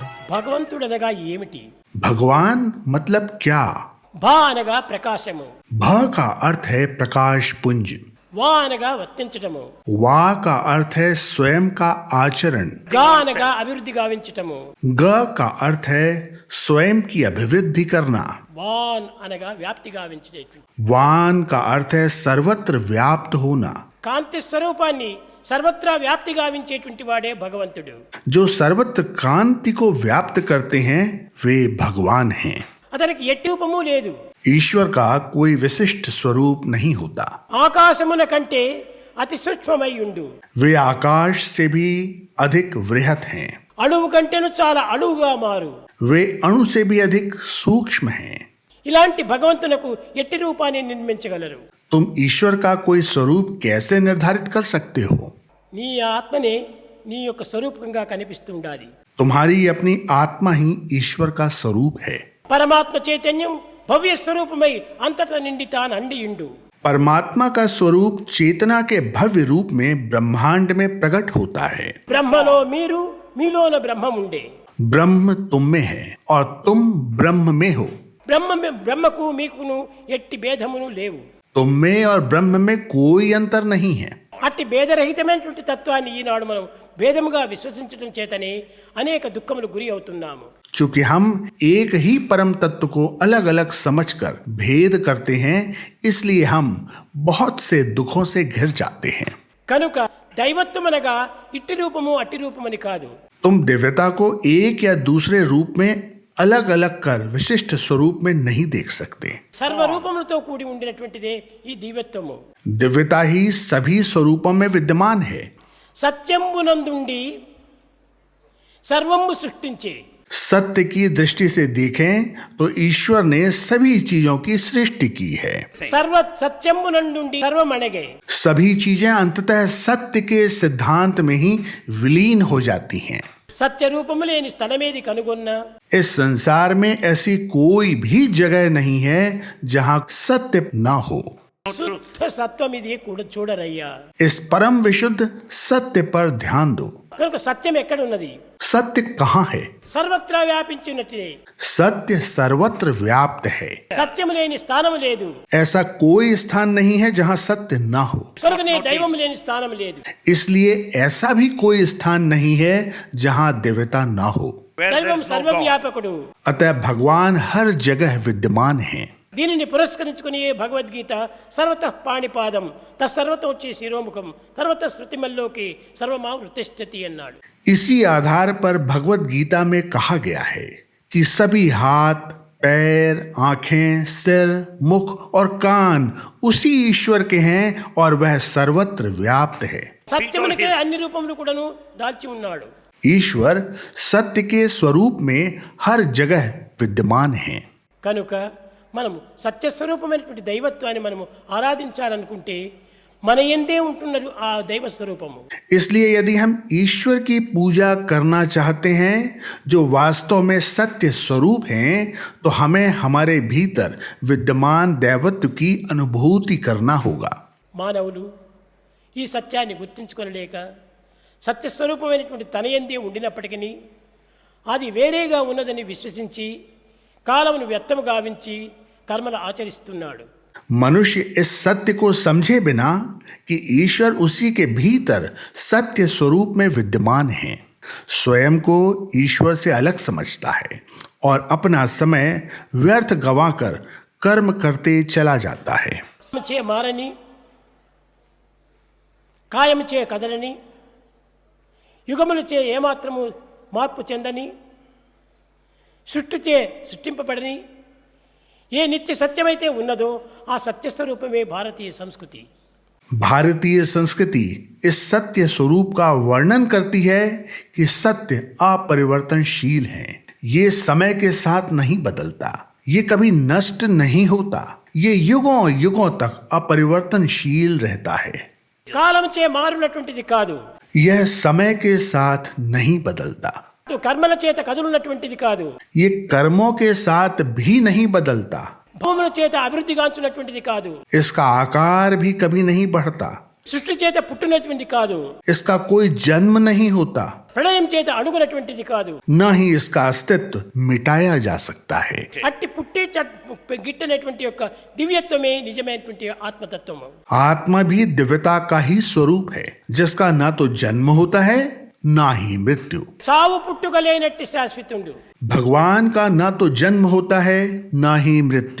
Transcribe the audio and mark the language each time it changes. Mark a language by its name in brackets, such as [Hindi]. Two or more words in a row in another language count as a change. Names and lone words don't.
[Telugu] భగవంతుడనగా ఏమిటి? [Hindi] भगवान मतलब क्या? [Telugu] భా అనగా ప్రకాశము, [Hindi] भ का अर्थ है प्रकाश पुंज, [Telugu] వా అనగా వర్తించటము, [Hindi] वा का अर्थ है स्वयं का आचरण, [Telugu] గా అనగా అభివృద్ధి గావించటము, [Hindi] ग का अर्थ है स्वयं की अभिवृद्धि करना, [Telugu] వాన్ అనగా వ్యాప్తి గావించేటువంటి, [Hindi] वान का अर्थ है सर्वत्र व्याप्त होना। [Telugu] కాంతి స్వరూపాన్ని సర్వత్రా వ్యాప్తి గావించేటువంటి వాడే భగవంతుడు. [Hindi] जो सर्वत्र कांति को व्याप्त करते हैं वे भगवान हैं। [Telugu] అతనికి ఎట్టి రూపము లేదు. [Hindi] ईश्वर का कोई विशिष्ट स्वरूप नहीं होता। [Telugu] ఆకాశమున కంటే అతి సూక్ష్మమై ఉండు, [Hindi] वे आकाश से भी अधिक वृहत हैं। [Telugu] అణువు కంటేను చాలా అణువుగా మారు. [Hindi] वे अणु से भी अधिक सूक्ष्म हैं। [Telugu] ఇలాంటి భగవంతునకు ఎట్టి రూపాన్ని నిర్మించగలరు? [Hindi] तुम ईश्वर का कोई स्वरूप कैसे निर्धारित कर सकते हो? [Telugu] నీ ఆత్మనే నీ యొక్క స్వరూపంగా కనిపిస్తుండాలి. [Hindi] तुम्हारी अपनी आत्मा ही ईश्वर का स्वरूप है। [Telugu] పరమాత్మ చైతన్యం భవ్య స్వరూపమై అంతటా నిండి తాను అండియుండు. [Hindi] परमात्मा का स्वरूप चेतना के भव्य रूप में ब्रह्मांड में प्रकट होता है। [Telugu] బ్రహ్మలో మీరు, మీలోన బ్రహ్మం ఉండే. [Hindi] ब्रह्म तुम में है और तुम ब्रह्म में हो। [Telugu] బ్రహ్మకు మీకును ఎట్టి భేదమును లేవు. [Hindi] तुम में और ब्रह्म में कोई अंतर नहीं है। [Telugu] అట్టి భేదరహితమైనటువంటి తత్వాన్ని ఈనాడు మనం భేదముగా విశ్వసించడం చేతనే అనేక దుఃఖములు గురి అవుతున్నాము. [Hindi] चूंकि हम एक ही परम तत्व को अलग अलग समझकर भेद करते हैं, इसलिए हम बहुत से दुखों से घिर जाते हैं। [Telugu] కనుక దైవత్వం అనగా ఇట్టి రూపము అట్టి రూపమని కాదు. [Hindi] तुम दिव्यता को एक या दूसरे रूप में अलग अलग कर विशिष्ट स्वरूप में नहीं देख सकते। [Telugu] సర్వరూపములతో కూడి ఉండినటువంటిదే ఈ దివ్యత్వము. [Hindi] दिव्यता ही सभी स्वरूपों में विद्यमान है। [Telugu] సత్యంబునందుండి సర్వము సృష్టించే, [Hindi] सत्य की दृष्टि से देखें तो ईश्वर ने सभी चीजों की सृष्टि की है। [Telugu] సర్వ సత్యంబునందుండి సర్వమణగే, [Hindi] सभी चीजें अंततः सत्य के सिद्धांत में ही विलीन हो जाती हैं। [Telugu] సత్య రూపము లేని స్థలమేది కనుగొన్నా, [Hindi] इस संसार में ऐसी कोई भी जगह नहीं है जहां सत्य ना हो। [Telugu] శుద్ధ సత్వం ఇది కూడా చూడరయ్యా. [Hindi] इस परम विशुद्ध सत्य पर ध्यान दो। [Telugu] కనుక సత్యం ఎక్కడ ఉన్నది? [Hindi] सत्य कहाँ है? [Telugu] సర్వత్రా వ్యాపించినట్టే. [Hindi] सत्य सर्वत्र व्याप्त है। [Telugu] సత్యము లేని స్థానము లేదు. [Hindi] ऐसा कोई स्थान नहीं है जहां सत्य ना हो। [Telugu] కనుకనే దైవము లేని స్థానం లేదు. [Hindi] इसलिए ऐसा भी कोई स्थान नहीं है जहां दिव्यता ना हो। [Telugu] దైవం సర్వవ్యాపకుడు. [Hindi] अतः भगवान हर जगह विद्यमान है। [Telugu] దీనిని పురస్కరించుకుని భగవద్గీత [Sanskrit] सर्वतः पाणिपादं तत्सर्वतो वच्चि शिरोमुखं सर्वत श्रुतिमल्लोकि सर्वमा वृतिष्ठति [Telugu] అన్నాడు. [Hindi] इसी आधार पर भगवत गीता में कहा गया है कि सभी हाथ, पैर, आंखें, सिर, मुख और कान उसी ईश्वर के हैं और वह सर्वत्र व्याप्त है। [Telugu] సత్యమునికే అన్ని రూపములు కూడాను దాల్చి ఉన్నాడు. [Hindi] ईश्वर सत्य के स्वरूप में हर जगह विद्यमान है। [Telugu] కనుక మనము సత్యస్వరూపమైనటువంటి దైవత్వాన్ని మనము ఆరాధించాలనుకుంటే మన యందే ఉంటున్నది ఆ దైవ స్వరూపము. [Hindi] इसलिए यदि हम ईश्वर की पूजा करना चाहते हैं जो वास्तव में सत्य स्वरूप हैं, तो हमें हमारे भीतर विद्यमान दैवत्व की अनुभूति करना होगा। [Telugu] మానవులు ఈ సత్యాన్ని గుర్తించుకొనలేక సత్యస్వరూపమైనటువంటి తన యందే ఉండినప్పటికీ అది వేరేగా ఉన్నదని విశ్వసించి కాలమును వ్యర్థము గావించి కర్మలు ఆచరిస్తున్నాడు. [Hindi] मनुष्य इस सत्य को समझे बिना कि ईश्वर उसी के भीतर सत्य स्वरूप में विद्यमान है, स्वयं को ईश्वर से अलग समझता है और अपना समय व्यर्थ गंवाकर कर्म करते चला जाता है। [Telugu] చే మారని, కాయము చే కదలని, యుగములు చే ఏమాత్రము మార్పు చెందని, సృష్టిచే సృష్టింపబడని ఏ నిత్య సత్యమైతే ఉన్నదో ఆ సత్యస్వరూపమే భారతీయ సంస్కృతి. [Hindi] भारतीय संस्कृति इस सत्य स्वरूप का वर्णन करती है कि सत्य अपरिवर्तनशील है, ये समय के साथ नहीं बदलता, ये कभी नष्ट नहीं होता, ये युगों युगों तक अपरिवर्तनशील रहता है। [Telugu] కాలం చే మారునటువంటిది కాదు, [Hindi] यह समय के साथ नहीं बदलता, [Telugu] కర్మల చేత కదులున్నటువంటిది కాదు, [Hindi] ये कर्मों के साथ भी नहीं बदलता, [Telugu] భూముల చేత అభివృద్ధిగాంచున్నటువంటిది కాదు, [Hindi] इसका आकार भी कभी नहीं बढ़ता, [Telugu] సృష్టి చేత పుట్టినటువంటిది కాదు, [Hindi] इसका कोई जन्म नहीं होता, [Telugu] ప్రళయం చేత అణుగునటువంటిది కాదు. [Hindi] न ही इसका अस्तित्व मिटाया जा सकता है। [Telugu] అట్టి పుట్టి గిట్టనేటువంటి యొక్క దివ్యత్వమే నిజమైనటువంటి ఆత్మతత్వము. [Hindi] आत्मा भी दिव्यता का ही स्वरूप है, जिसका ना तो जन्म होता है ना ही मृत्यु। [Telugu] సావు పుట్టుక లేనట్టి శాశ్వతుడు, [Hindi] भगवान का ना तो जन्म होता है ना ही मृत्यु।